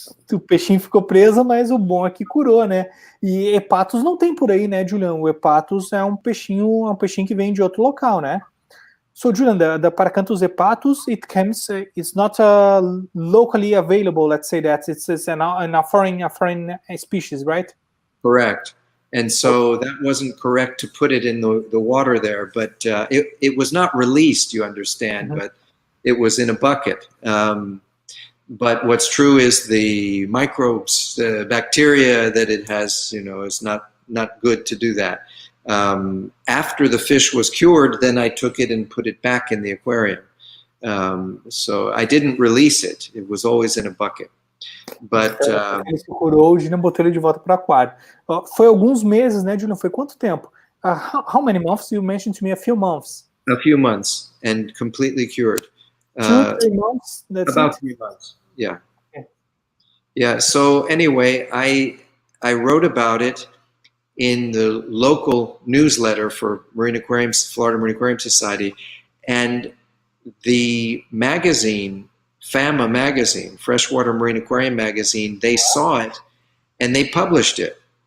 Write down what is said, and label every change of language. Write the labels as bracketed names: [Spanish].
[Portuguese] O peixinho ficou preso, mas o bom é que curou, né? E hepatos não tem por aí, né, Julian? O hepatos é um peixinho que vem de outro local, né? [English] So, Julian, the Paracanthus hepatus, it's not locally available, let's say that. It's a foreign species, right? Correct. And so that wasn't correct to put it in the water there, but it was not released, you understand, but it was in a bucket. But what's true is the microbes, the bacteria that it has, is not good to do that. After the fish was cured, then I took it and put it back in the aquarium. So I didn't release it. It was always in a bucket. But [Portuguese] ele se curou, o Julian botou ele de volta para o aquário. Foi alguns meses, né, Julian? Foi quanto tempo? [English] How many months? You mentioned to me a few months. A few months and completely cured. 2-3 months? That's about it? 3 months. Yeah. Okay. Yeah. So anyway, I wrote about it in the local newsletter for Florida Marine Aquarium Society, and the magazine, FAMA magazine, Freshwater Marine Aquarium magazine, they saw it and they published it.